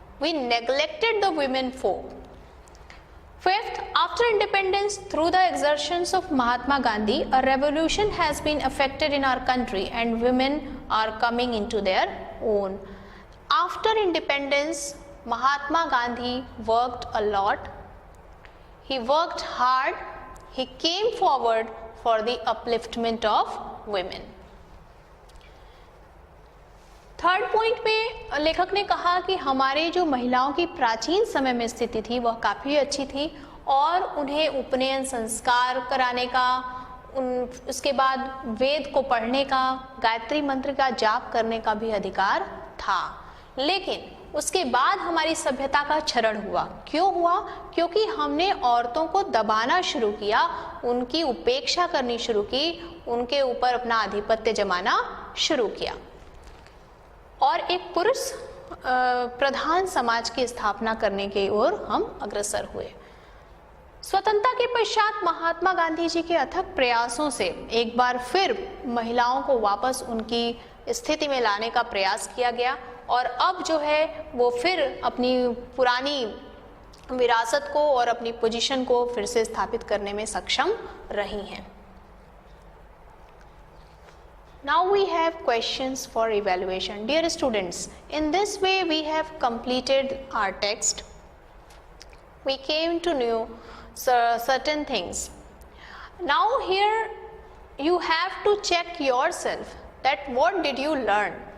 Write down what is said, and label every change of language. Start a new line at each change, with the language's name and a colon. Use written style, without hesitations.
English: We neglected the women folk. Fifth, after independence, through the exertions of Mahatma Gandhi, a revolution has been effected in our country and women are coming into their own. After independence, Mahatma Gandhi worked a lot. He worked hard. He came forward for the upliftment of women.
Hindi: Third point पे लेखक ने कहा कि हमारे जो महिलाओं की प्राचीन समय में स्थिति थी वह काफ़ी अच्छी थी और उन्हें उपनयन संस्कार कराने का, उसके बाद वेद को पढ़ने का, गायत्री मंत्र का जाप करने का भी अधिकार था। लेकिन उसके बाद हमारी सभ्यता का क्षरण हुआ। क्यों हुआ? क्योंकि हमने औरतों को दबाना शुरू किया, उनकी उपेक्षा करनी शुरू की, उनके ऊपर अपना आधिपत्य जमाना शुरू किया और एक पुरुष प्रधान समाज की स्थापना करने की ओर हम अग्रसर हुए। स्वतंत्रता के पश्चात महात्मा गांधी जी के अथक प्रयासों से एक बार फिर महिलाओं को वापस उनकी स्थिति में लाने का प्रयास किया गया और अब जो है वो फिर अपनी पुरानी विरासत को और अपनी पोजीशन को फिर से स्थापित करने में सक्षम रही हैं।
English: Now we have questions for evaluation. Dear students, in this way we have completed our text. We came to know certain things. Now here you have to check yourself that what did you learn.